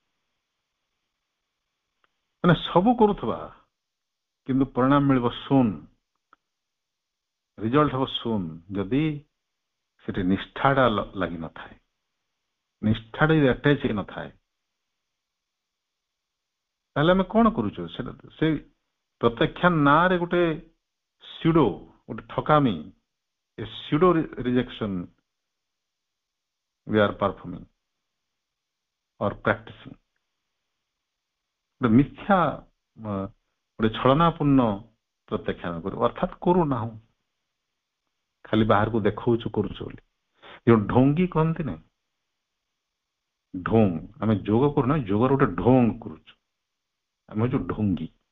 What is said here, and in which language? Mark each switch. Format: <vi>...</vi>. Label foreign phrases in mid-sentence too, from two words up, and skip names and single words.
<or>ମାନେ ସବୁ କରୁଥିବା କିନ୍ତୁ ପରିଣାମ ମିଳିବ ଶୂନ, ରିଜଲ୍ଟ ହବ ଶୂନ, ଯଦି ସେଠି ନିଷ୍ଠାଟା ଲାଗିନଥାଏ, ନିଷ୍ଠାଟା ଯଦି ଆଟାଚ ହେଇନଥାଏ ତାହେଲେ ଆମେ କଣ କରୁଛୁ? ସେଟା ସେ ପ୍ରତ୍ୟାଖ୍ୟାନ ନାଁରେ ଗୋଟେ ସ୍ୟୁଡୋ, ଗୋଟେ ଠକାମି,</or> <en>a pseudo rejection we are performing or practicing।</en> <or>ଗୋଟେ ମିଥ୍ୟା ଗୋଟେ ଛଳନାପୂର୍ଣ୍ଣ ପ୍ରତ୍ୟାଖ୍ୟାନ କରୁ, ଅର୍ଥାତ କରୁନାହୁଁ, ଖାଲି ବାହାରକୁ ଦେଖାଉଛୁ କରୁଛୁ ବୋଲି। ଯୋଉ ଢୋଙ୍ଗି କହନ୍ତି ନା, ଢୋଙ୍ଗ, ଆମେ ଯୋଗ କରୁନା, ଯୋଗର ଗୋଟେ ଢୋଙ୍ଗ କରୁଛୁ, ଆମେ ହଉଛୁ ଢୋଙ୍ଗି।</or>